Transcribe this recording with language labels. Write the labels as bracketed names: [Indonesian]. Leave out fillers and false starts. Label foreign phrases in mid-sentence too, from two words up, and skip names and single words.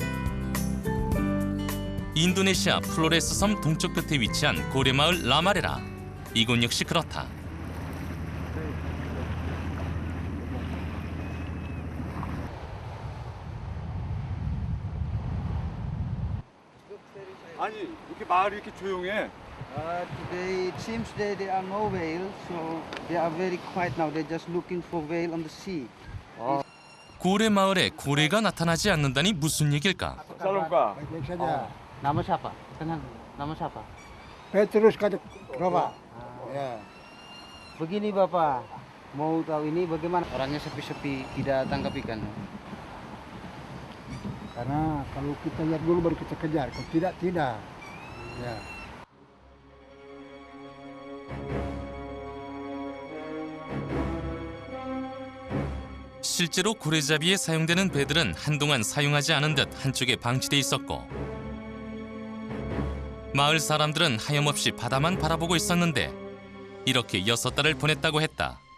[Korean] 인도네시아 플로레스 섬 동쪽 끝에 위치한 고래마을 라마레라. 이곳 역시 그렇다. 아니 이렇게 마을이 이렇게 조용해. [English] Today it seems that there are no whales, so they are very quiet now. They're just looking for whale on the sea. [Korean] 고래마을에 고래가 나타나지 않는다니 무슨 얘길까? 살롱가. [Indonesian] Baik saja. Nama siapa? Tenang. Nama siapa? Petrus kata Roba. Ya. Begini Bapak, mau tahu ini bagaimana orangnya sepi-sepi tidak tangkap ikan? Karena kalau kita lihat dulu baru kita kejar. Kalau tidak, tidak. Ya. [Korean] 실제로 고래잡이에 사용되는 배들은 한동안 사용하지 않은 듯 한쪽에 방치돼 있었고 마을 사람들은 하염없이 바다만 바라보고 있었는데 이렇게 6달을 보냈다고 했다.